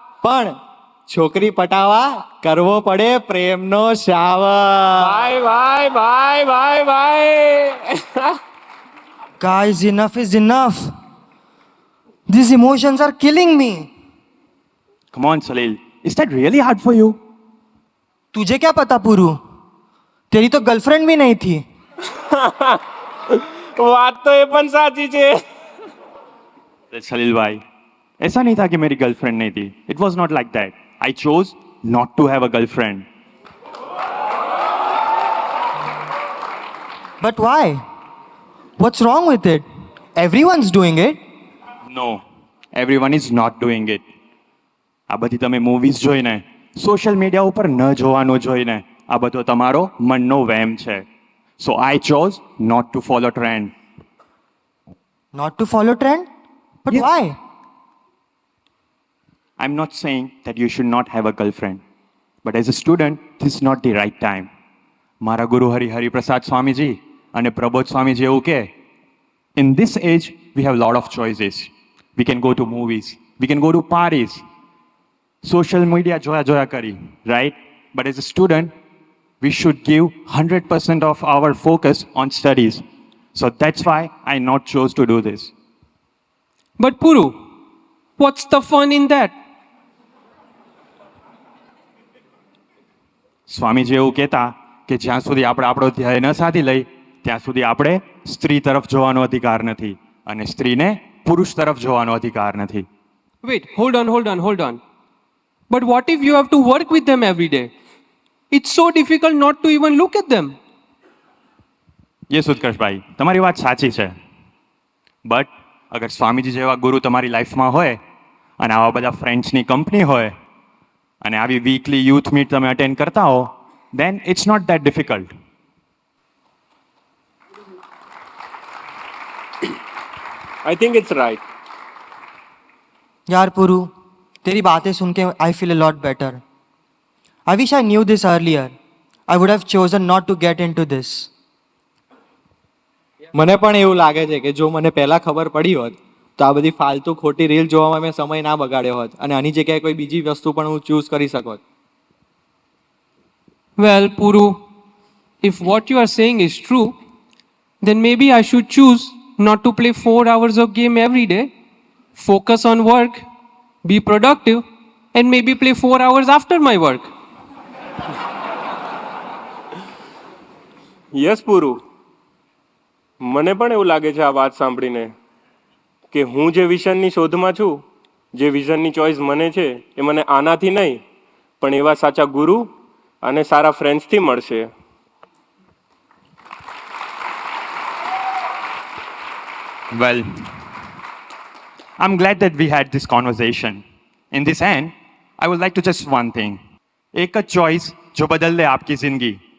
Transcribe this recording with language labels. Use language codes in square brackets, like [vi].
[gu] પણ છોકરી પટાવા કરવો પડે પ્રેમનો shower. [en] Guys, enough is enough. These emotions are killing me. Come on, Salil. Is that really hard for you? [hi] तुझे क्या पता पुरू? तेरी तो गर्लफ्रेंड भी नहीं थी. [gu] વાત તો એ પણ સાચી છે. [hi] सलील भाई, ऐसा नहीं था कि मेरी गर्लफ्रेंड नहीं थी. [en] It was not like that. I chose not to have a girlfriend. But why? What's wrong with it? Everyone's doing it. No, everyone is not doing it. [gu] આ બધી તમે મૂવીઝ જોઈને, સોશિયલ મીડિયા ઉપર ન જોવાનું જોઈને, આ બધો તમારો મનનો વહેમ છે. [en] So I chose not to follow trend. Not to follow trend? But Yeah. why? I'm not saying that you should not have a girlfriend. But as a student, this is not the right time. [gu] મારા ગુરુ હરિપ્રસાદ સ્વામીજી અને પ્રબોધ સ્વામીજી એવું કહે, [en] in this age, we have a lot of choices. We can go to movies. We can go to parties. Social media [gu] joya kari, [en] right? But as a student, we should give 100% of our focus on studies. So that's why I not chose to do this. But Puru, what's the fun in that? [gu] Swamiji એવું કહેતા કે જ્યાં સુધી આપણે આપણો ધ્યેય ન સાધી લઈ ત્યાં સુધી આપણે સ્ત્રી તરફ જોવાનો અધિકાર નથી અને સ્ત્રીને પુરુષ તરફ જોવાનો અધિકાર નથી. [en] Wait, hold on. But what if you have to work with them every day? It's so difficult not to even look at them. [gu] Yes ઉત્કર્ષભાઈ, તમારી વાત સાચી છે. બટ અગર સ્વામીજી જેવા ગુરુ તમારી લાઈફમાં હોય અને આવા બધા ફ્રેન્ડ્સની કંપની હોય અને આવી વીકલી યુથ મીટ તમે અટેન્ડ કરતા હો, [en] then it's not that difficult. I think it's right. [hi] यार पुरू, तेरी बातें सुन के [en] I feel a lot better. I wish I knew this earlier. I would have chosen not to get into this. [gu] મને પણ એવું લાગે છે કે જો મને પહેલા ખબર પડી હોત તો આ બધી ફાલતુ ખોટી રીલ જોવામાં મેં સમય ના બગાડ્યો હોત અને આની જગ્યાએ કોઈ બીજી વસ્તુ પણ હું ચૂઝ કરી શકત. [en] Well, Puru, if what you are saying is true, then maybe I should choose not to play 4 hours of game every day, focus on work, be productive, and maybe play 4 hours after my work. [gu] Yes પુરુ, મને પણ એવું લાગે છે આ વાત સાંભળીને કે હું જે વિઝનની શોધમાં છું, જે વિઝનની ચોઈસ મને છે એ મને આનાથી નહીં પણ એવા સાચા ગુરુ અને સારા ફ્રેન્ડ્સથી મળશે. [en] Well, I'm glad that we had this conversation. In this end, I would like to just one thing. [hi] एक choice जो बदल दे आपकी जिंदगी.